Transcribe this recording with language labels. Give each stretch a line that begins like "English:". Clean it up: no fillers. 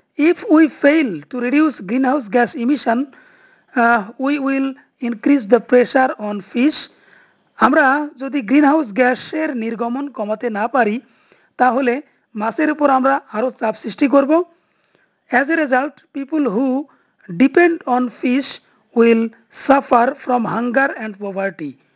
English: If we fail to reduce greenhouse gas emission, we will increase the pressure on fish.
Bangla: আমরা যদি greenhouse গ্যাসের নির্গমন কমাতে না পারি তাহলে মাছের উপর আমরা আরও চাপ সৃষ্টি করব।
English: As a result, people who depend on fish will suffer from hunger and poverty.